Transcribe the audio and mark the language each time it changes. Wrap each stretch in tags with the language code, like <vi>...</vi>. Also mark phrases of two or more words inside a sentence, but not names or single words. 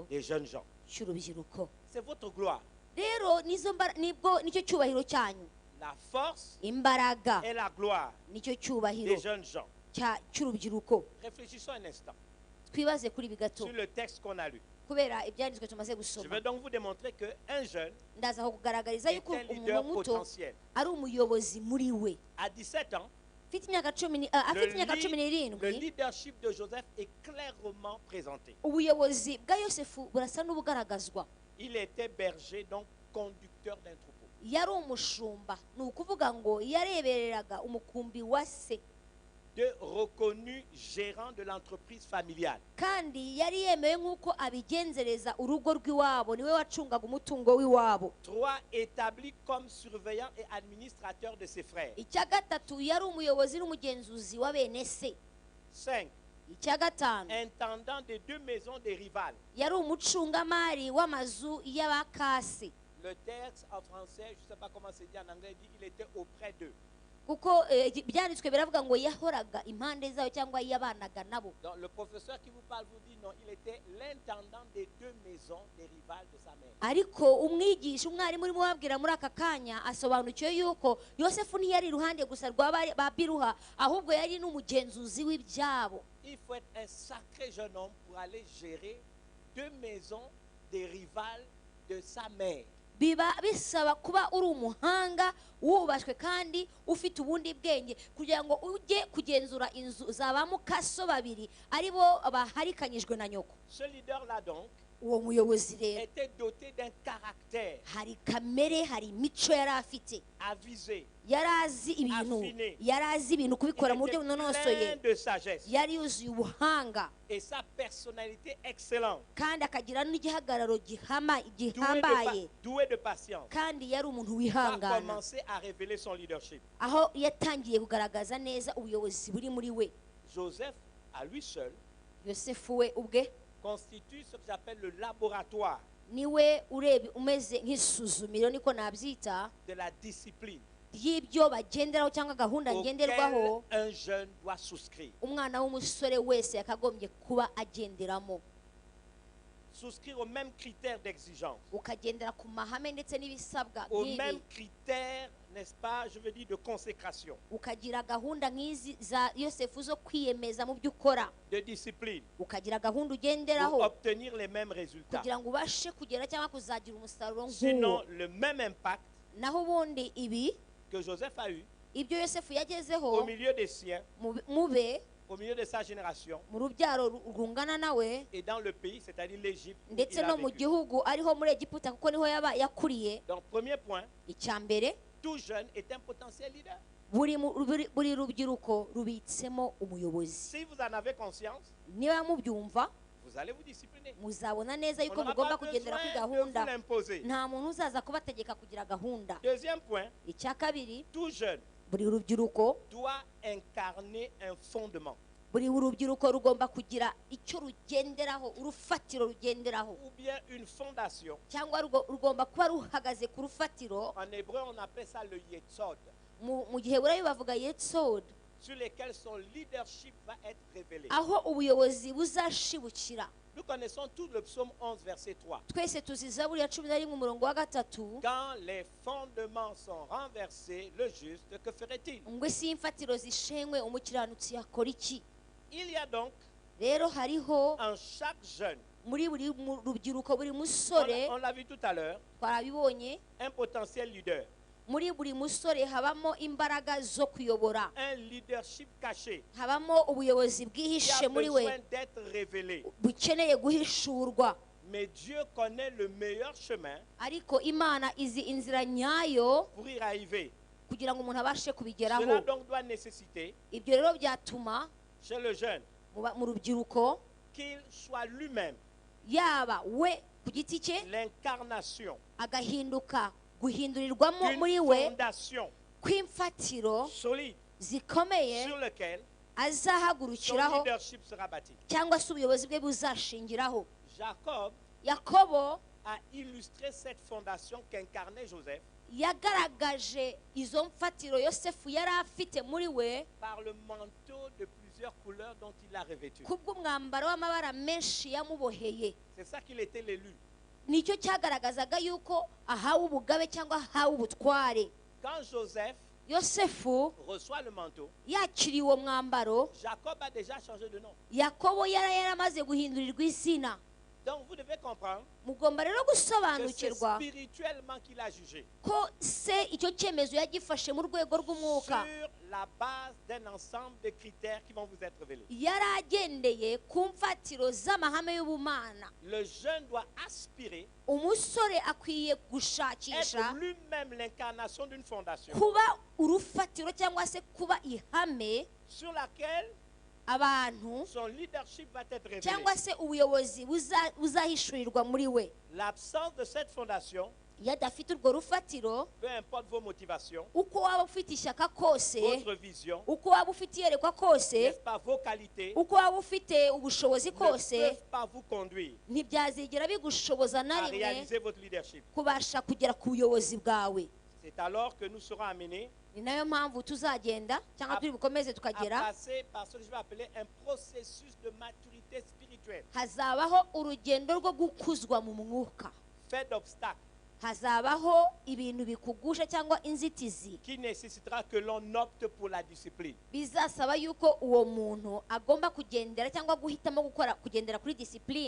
<fr>des jeunes gens.</fr> <rw>cy'urubyiruko.</rw> <fr>C'est votre gloire.</fr> <rw>Rero nibwo nicyo cyubahiro cyanyu.</rw> <fr>La force</fr> <rw>Imbaraga</rw> <fr>et la gloire</fr> <rw>nicyo cyubahiro</rw> <fr>des jeunes gens.</fr> <rw>cy'urubyiruko.</rw> <fr>Réfléchissons un instant</fr> <rw>Twibaze kuri bigato</rw> <fr>sur le texte qu'on a lu.</fr> <rw>kubera ibyanditswe tumaze</rw> <fr>Je</fr> <rw>gusoma.</rw> <fr>vais donc vous démontrer qu'un jeune</fr> <rw>Ndaza kugaragariza</rw> <fr>est</fr> <rw>yuko</rw> <fr>un leader</fr> <rw>umuntu muto</rw> <fr>potentiel.</fr> <rw>ari umuyobozi muri we.</rw> <fr>À 17 ans,</fr> <rw>Afite imyaka cumi</rw> <fr>le</fr> <rw>n'irindwi,</rw> <fr>leadership de Joseph est clairement présenté.</fr> <rw>ubuyobozi bwa Yosefu burasa n'ubugaragazwa.</rw> <fr>Il était berger, donc conducteur d'un troupeau.</fr> <rw>Yari umushumba, ni ukuvuga ngo yarebereraga umukumbi wa se,</rw> <fr>De reconnu gérant de l'entreprise familiale.</fr> <rw>kandi yari yemewe nk'uko abigenzereza urugo rw'iwabo, niwe wacungaga umutungo w'iwabo.</rw> <fr>3. Établi comme surveillant et administrateur de ses frères.</fr> <rw>Icya gatatu, yari umuyobozi n'umugenzuzi wa bene se.</rw> <fr>5.</fr> <rw>Icya gatanu,</rw> <fr>Intendant des 2 maisons des rivales.</fr> <rw>yari umucungamari w'amazu y'abakase,</rw> <fr>Le texte en français, je ne sais pas comment c'est dit en anglais, dit il était auprès d'eux.</fr> <rw>kuko byanditswe biravuga ngo yahoraga impande zayo cyangwa yabanaga nabo.</rw> <fr>Donc le professeur qui vous parle vous dit non, il était l'intendant des 2 maisons des rivales de sa mère.</fr> <rw>Ariko umwigisha umwarimu urimo wabwira muri aka kanya asobanukiwe yuko Yosefu ntiyari iruhande gusa rwa ba Biruha, ahubwo yari n'umugenzuzi w'ibyabo.</rw> <fr>Il faut être un sacré jeune homme pour aller gérer 2 maisons des rivales de sa mère.</fr> <rw>Biba bisaba kuba uri umuhanga wubashwe kandi ufite ubundi bwenge kugira ngo ujye kugenzura inzu za ba mukaso babiri ari bo baharikanyijwe na nyoko.</rw> <fr>Ce leader-là donc</fr> <rw>Uwo muyobozi rero</rw> <fr>était doté d'un caractère</fr> <rw>hari kamere, hari imico yari afite,</rw> <fr>avisé,</fr> <rw>yari azi ibintu kubikora mu buryo</rw> <fr>plein</fr> <rw>bunonosoye,</rw> <fr>de sagesse</fr> <rw>yari yuzuye ubuhanga</rw> <fr>et sa personnalité excellente,</fr> <rw>kandi akagira n'igihagararo gihambaye,</rw> <fr>doué de patience,</fr> <rw>kandi yari umuntu</rw> <fr>a</fr> <rw>wihangana,</rw> <fr>commencé à révéler son leadership.</fr> <rw>aho yatangiye kugaragaza neza ubuyobozi buri muri we.</rw> <fr>Joseph, à lui seul,</fr> <rw>Yosefu we ubwe</rw> <fr>constitue ce que j'appelle le laboratoire</fr> <rw>niwe umeze nk'isuzumiro, niko nabyita,</rw> <fr>de la discipline</fr> <rw>ry'ibyo bagenderaho cyangwa gahunda ngenderwaho</rw> <fr>auquel un jeune doit souscrire.</fr> <rw>umwana w'umusore wese yakagombye kuba agenderamo.</rw> <fr>Souscrire aux mêmes critères d'exigence,</fr> <rw>Ukagendera ku mahame ndetse n'ibisabwa</rw> <fr>aux</fr> <rw>nk'ibi,</rw> <fr>mêmes critères, n'est-ce pas, je veux dire, de consécration,</fr> <rw>ukagira gahunda nk'izi za Yosefu zo kwiyemeza mu byo ukora,</rw> <fr>de discipline,</fr> <rw>ukagira gahunda</rw> <fr>pour</fr> <rw>ugenderaho</rw> <fr>obtenir les mêmes résultats.</fr> <rw>kugira ngo ubashe kugera cyangwa kuzagira umusaruro</rw> <fr>Sinon,</fr> <rw>nk'uwo.</rw> <fr>le même impact</fr> <rw>Naho ubundi ibi</rw> <fr>que Joseph a eu</fr> <rw>ibyo Yosefu</rw> <fr>au</fr> <rw>yagezeho</rw> <fr>milieu des siens,</fr> <rw>mube</rw> <fr>au milieu de sa génération,</fr> <rw>mu rubyaro rungana nawe</rw> <fr>et dans le pays, c'est-à-dire l'Égypte, où</fr> <rw>ndetse</rw> <fr>il a</fr> <rw>no mu</rw> <fr>vécu.</fr> <rw>gihugu ariho muri Egiputa kuko niho yakuriye.</rw> <fr>Donc, premier point,</fr> <rw>Icya mbere,</rw> <fr>tout jeune est un potentiel leader.</fr> <rw>buri rubyiruko rubitsemo umuyobozi.</rw> <fr>Si vous en avez conscience,</fr> <rw>Niba mubyumva</rw> <fr>vous allez vous discipliner.</fr> <rw>muzabona neza</rw> <fr>On</fr> <rw>yuko</rw> <fr>n'aura</fr> <rw>mugomba</rw> <fr>pas</fr> <rw>kugendera kuri</rw> <fr>besoin de</fr> <rw>gahunda,</rw> <fr>vous l'imposer.</fr> <rw>nta muntu uzaza kubategeka kugira gahunda.</rw> <fr>Deuxième point,</fr> <rw>Icya kabiri,</rw> <fr>tout jeune</fr> <rw>buri rubyiruko</rw> <fr>doit incarner un fondement</fr> <rw>buri rubyiruko rugomba kugira icyo rugenderaho, urufatiro rugenderaho,</rw> <fr>ou bien une fondation.</fr> <rw>cyangwa rugomba kuba ruhagaze ku rufatiro.</rw> <fr>En hébreu, on appelle ça le yetsod,</fr> <rw>Mu gihe burayi bavuga yetsod,</rw> <fr>sur lesquels son leadership va être révélé.</fr> <rw>aho ubuyobozi buzashibukira.</rw> <fr>Nous connaissons tous le psaume 11, verset 3.</fr> <rw>Twese tuzi Zaburi ya 11 umurongo wa 3,</rw> <fr>Quand les fondements sont renversés, le juste, que ferait-il?</fr> <rw>ngo isi y'imfatiro zishenywe umukiranutsi yakora iki?</rw> <fr>Il y a donc</fr> <rw>Rero hariho</rw> <fr>en chaque jeune,</fr> <rw>muri buri rubyiruko, buri musore,</rw> <fr>on l'a vu tout à l'heure,</fr> <rw>twarabibonye,</rw> <fr>un potentiel leader,</fr> <rw>muri buri musore habamo imbaraga zo kuyobora,</rw> <fr>un leadership caché</fr> <rw>habamo ubuyobozi</rw> <fr>qui</fr> <rw>bwihishe</rw> <fr>a</fr> <rw>muri</rw> <fr>besoin</fr> <rw>we</rw> <fr>d'être révélé.</fr> <rw>bukeneye guhishurwa.</rw> <fr>Mais Dieu connaît le meilleur chemin</fr> <rw>Ariko Imana izi inzira nyayo</rw> <fr>pour y arriver.</fr> <rw>kugira ngo umuntu abashe</rw> <fr>Cela</fr> <rw>kubigeraho.</rw> <fr>donc doit nécessiter</fr> <rw>Ibyo rero byatuma</rw> <fr>chez le jeune</fr> <rw>mu rubyiruko,</rw> <fr>qu'il soit lui-même</fr> <rw>yaba we ku giti cye</rw> <fr>l'incarnation</fr> <rw>agahinduka guhindurirwamo muri</rw> <fr>d'une</fr> <rw>we</rw> <fr>fondation</fr> <rw>kw'imfatiro</rw> <fr>solide</fr> <rw>zikomeye</rw> <fr>sur lequel son</fr> <rw>azahagurukiraho</rw> <fr>leadership sera bâti.</fr> <rw>cyangwa se ubuyobozi bwe buzashingiraho.</rw> <fr>Jacob</fr> <rw>Yakobo</rw> <fr>a illustré cette fondation qu'incarnait Joseph</fr> <rw>yagaragaje izo mfatiro yosefu yari afite muri we</rw> <fr>par le manteau de plusieurs couleurs dont il l'a revêtu.</fr> <rw>kubw'umwambaro w'amabara menshi yamuboheye.</rw> <fr>C'est ça qu'il était l'élu.</fr> <rw>Nicyo cyagaragazaga yuko ahawe ubugabe cyangwa ahawe ubutware.</rw> <fr>Quand Joseph</fr> <rw>yosefu</rw> <fr>reçoit le manteau,</fr> <rw>yakiriye uwo mwambaro,</rw> <fr>Jacob a déjà changé de nom.</fr> <rw>yakobo yaramaze guhindurirwa izina.</rw> <fr>Donc vous devez comprendre</fr> <rw>mugomba rero</rw> <fr>que c'est</fr> <rw>gusobanukirwa</rw> <fr>spirituellement qu'il a jugé.</fr> <rw>ko se icyo cyemezo yagifashe mu rwego rw'umwuka,</rw> <fr>Sur la base d'un ensemble de critères qui vont vous être révélés.</fr> <rw>yari agendeye ku mfatiro z'amahame y'ubumana.</rw> <fr>Le jeune doit aspirer,</fr> <rw>umusore akwiye</rw> <fr>être</fr> <rw>gushakisha</rw> <fr>lui-même l'incarnation d'une fondation</fr> <rw>kuba urufatiro cyangwa se kuba ihame</rw> <fr>sur laquelle</fr> <rw>abantu</rw> <fr>son leadership va être révélé.</fr> <rw>cyangwa se ubuyobozi buzahishurirwa muri we.</rw> <fr>L'absence de cette fondation,</fr> <rw>iyo adafite urwo rufatiro,</rw> <fr>peu importe vos motivations,</fr> <rw>uko waba ufite ishyaka kose,</rw> <fr>votre vision,</fr> <rw>uko waba ufite iyerekwa kose,</rw> <fr>n'est-ce pas, vos qualités,</fr> <rw>uko waba ufite ubushobozi</rw> <fr>ne</fr> <rw>kose,</rw> <fr>peuvent pas vous conduire</fr> <rw>ntibyazigera bigushoboza na</rw> <fr>à</fr> <rw>rimwe</rw> <fr>réaliser votre leadership.</fr> <rw>kubasha kugera ku buyobozi bwawe.</rw> <fr>C'est alors que nous serons amenés</fr> <rw>ni nayo mpamvu tuzagenda cyangwa turi bukomeze</rw> <fr>à</fr> <rw>tukagera,</rw> <fr>passer par ce que je vais appeler un processus de maturité spirituelle,</fr> <rw>hazabaho urugendo rwo gukuzwa mu mwuka.</rw> <fr>fait d'obstacles,</fr> <rw>hazabaho ibintu bikugusha cyangwa inzitizi</rw> <fr>qui nécessitera que l'on opte pour la discipline.</fr> <rw>bizasaba yuko uwo muntu agomba kugendera cyangwa guhitamo kugendera kuri disipline.</rw>